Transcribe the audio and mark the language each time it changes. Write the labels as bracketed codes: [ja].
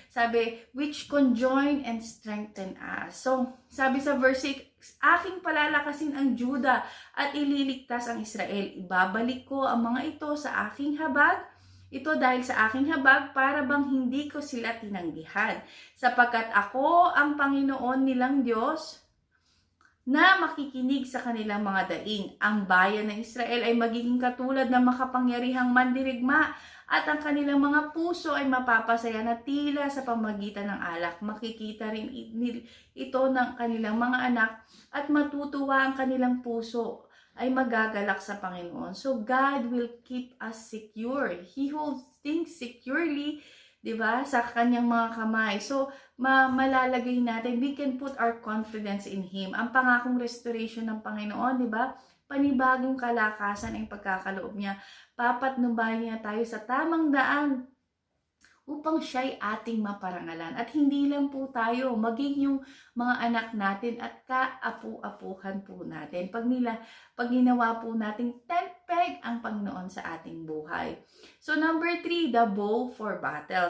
[en] Sabi, which conjoin and strengthen us. [tl] So, sabi sa verse 6, aking palalakasin ang Juda at ililigtas ang Israel. Ibabalik ko ang mga ito sa aking habag. Ito dahil sa aking habag para bang hindi ko sila tinanggihan. Sapagkat ako ang Panginoon nilang Diyos na makikinig sa kanilang mga daing. Ang bayan ng Israel ay magiging katulad ng makapangyarihang mandirigma at ang kanilang mga puso ay mapapasaya na tila sa pamagitan ng alak. Makikita rin ito ng kanilang mga anak at matutuwa ang kanilang puso ay magagalak sa Panginoon. [en] So God will keep us secure. He holds things securely, [tl] 'di ba, sa kanyang mga kamay. So malalagay natin, [en] we can put our confidence in Him. [tl] Ang pangakong restoration ng Panginoon, 'di ba? Panibagong kalakasan ang pagkakaloob niya. Papatnubayan niya tayo sa tamang daan upang siya'y ating maparangalan. At hindi lang po tayo, maging yung mga anak natin at kaapu-apuhan po natin. Pag ginawa po nating tent peg ang Panginoon sa ating buhay. [en] So number 3, the bow for battle.